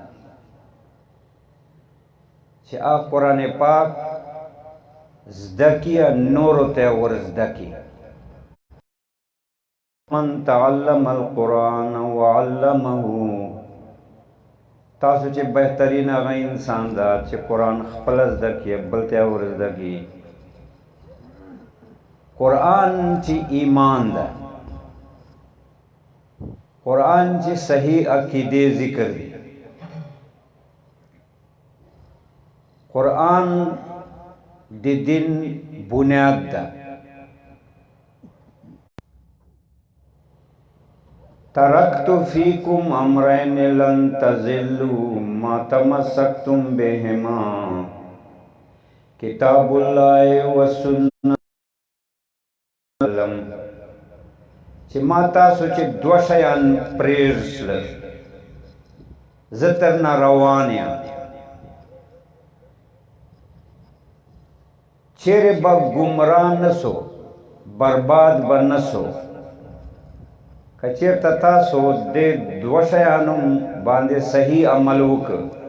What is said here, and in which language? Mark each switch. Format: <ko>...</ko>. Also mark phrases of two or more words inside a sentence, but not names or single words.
<ps>چې هغه قرآن پاک زده کړي نورو ته ور زده کړي</ps> <ar>من تعلم القرآن وعلمه</ar> <ps>تاسو چې بهترین هغه انسان ده چې قرآن خپل زده کړي بل ته ور زده کړي قرآن چې ایمان ده قرآن چې صحیح عقیده ذکر دی. قرآن د دین بنیاد ده.</ps> <ar>ترکت فیکم امرین لن تضلوا ما تمسکتم بهما کتاب الله و سنت</ar> <ps>چې ما تاسو چې دوه شیان پرېږدل زه تر نه روان یم. چیرې به ګمراه نه سو، برباد به نه سو که چېرته تاسو د دوه شیانو باندې صحیح عمل وکړ.</ps>